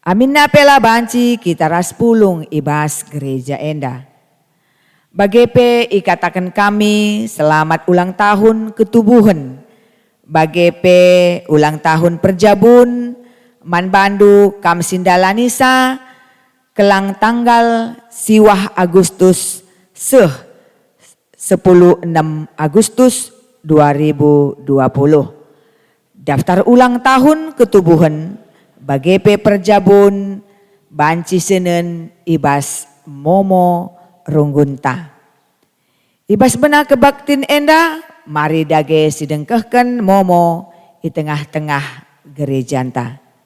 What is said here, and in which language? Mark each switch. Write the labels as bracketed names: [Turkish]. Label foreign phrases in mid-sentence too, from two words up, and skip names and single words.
[Batak Karo] Amin na pela banci kita ras pulung ibas gereja enda. Bagepe ikatakan kami selamat ulang tahun ketubuhan. Bagepe ulang tahun perjabun man bandu kam sindalanisa kelang tanggal siwah Agustus 16 Agustus 2020. Daftar ulang tahun ketubuhan bagepe perjabun banci senen ibas momo runggunta. Ibas bena kebaktin enda mari dage sidengkehken momo di tengah-tengah gerejanta.